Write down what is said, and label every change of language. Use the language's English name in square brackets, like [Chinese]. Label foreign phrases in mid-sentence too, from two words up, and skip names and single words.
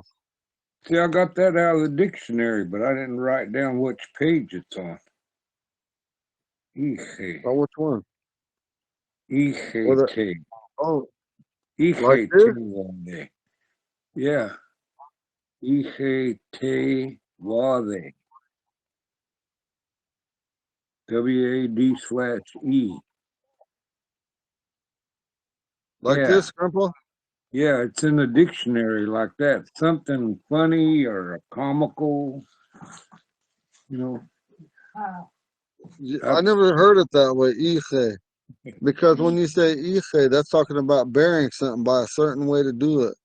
[English] see, I got that out of the dictionary, but I didn't write down which page it's on. Ihe. Oh, which one? Ihe Well, te. oh, like [Omaha-Ponca] Ihe te [English] this? wale. Yeah. Ihe te wale. WAD/E. Like Yeah. this, Grandpa? Yeah, it's in the dictionary like that. Something funny or comical, you know. I That's, never heard it that way, ihe. Because when you say ihe, that's talking about burying something by a certain way to do it.